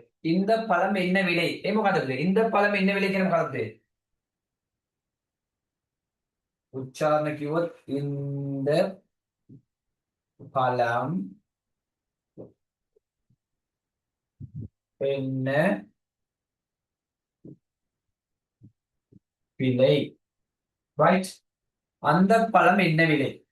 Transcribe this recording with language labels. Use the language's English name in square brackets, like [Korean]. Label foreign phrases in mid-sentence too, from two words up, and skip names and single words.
[Tamil] இந்த பழம் என்ன விலை? මොකටද? இந்த பழம் என்ன விலை [Sinhala] කියන මොකක්ද? උච්චාරණ කිව්වොත් [Tamil] இந்த பழம் என்ன விலை? right. அந்த பழம் என்ன விலை?